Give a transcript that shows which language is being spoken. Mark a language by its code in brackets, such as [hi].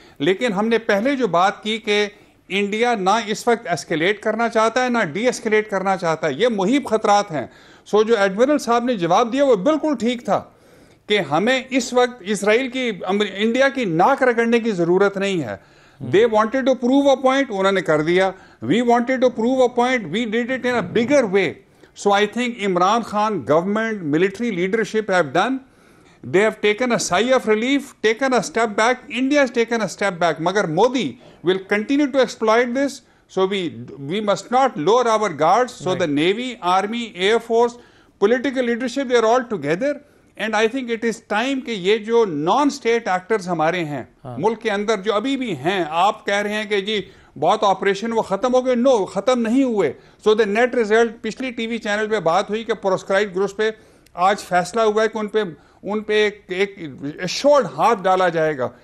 [ur] لیکن ہم نے پہلے جو بات کی کہ انڈیا نہ اس وقت ایسکیلیٹ کرنا چاہتا ہے نہ ڈی ایسکیلیٹ کرنا چاہتا ہے، یہ محیط خطرات ہیں. جو ایڈمرل صاحب نے جواب دیا وہ بالکل ٹھیک تھا کہ ہمیں اس وقت اسرائیل کی، انڈیا کی ناک رگڑنے کی ضرورت نہیں ہے. [en] They wanted to prove a point, [ur] انہوں نے کر دیا. [en] We wanted to prove a point, we did it in a bigger way. I think Imran Khan government, military leadership have done. They have taken a sigh of relief, taken a step back. India has taken a step back. Magar Modi will continue to exploit this. We must not lower our guards. Right. The Navy, Army, Air Force, political leadership, they are all together. And I think it is time [ur] کہ یہ جو non state actors ہمارے ہیں ملک کے اندر جو ابھی بھی ہیں، آپ کہہ رہے ہیں کہ جی بہت آپریشن وہ ختم ہو گئے، نو ختم نہیں ہوئے. دا نیٹ ریزلٹ، پچھلی ٹی وی چینل پہ بات ہوئی کہ پروسکرائبڈ گروپس پہ آج فیصلہ ہوا ہے کہ ان پہ ایک ایشورڈ ہاتھ ڈالا جائے گا.